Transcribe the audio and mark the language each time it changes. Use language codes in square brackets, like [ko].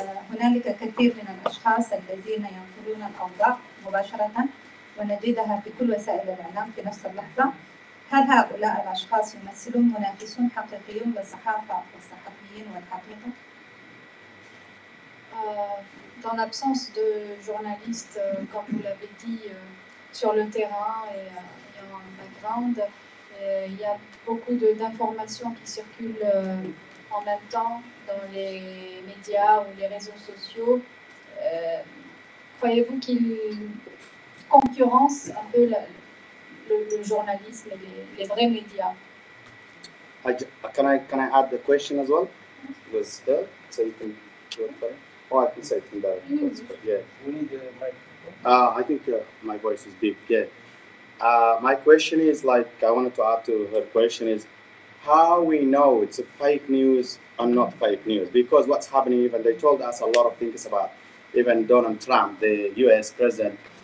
[ar] هنالك كثير من الأشخاص الذين ينقلون الأوضاع مباشرة ونجدها في كل وسائل الإعلام في نفس اللحظة. هل هؤلاء الأشخاص يمثلون منافسون حقيقيون للصحافة والصحفيين والحقيقة؟ [fr] Dans l'absence de journalistes, comme vous l'avez dit, sur le terrain et ayant un background, il y a beaucoup d'informations qui circulent en même temps dans les médias ou les réseaux sociaux. Croyez-vous qu'ils concurrencent un peu le journalisme et les vrais médias? [en] Can I add the question as well? Was there, so you can do it better? Oh, I can say it in the yeah. We need a microphone. I think my voice is big. Yeah. My question is like I wanted to add to her question is how we know it's a fake news or not fake news, because what's happening, even they told us a lot of things about even Donald Trump, the U.S. president.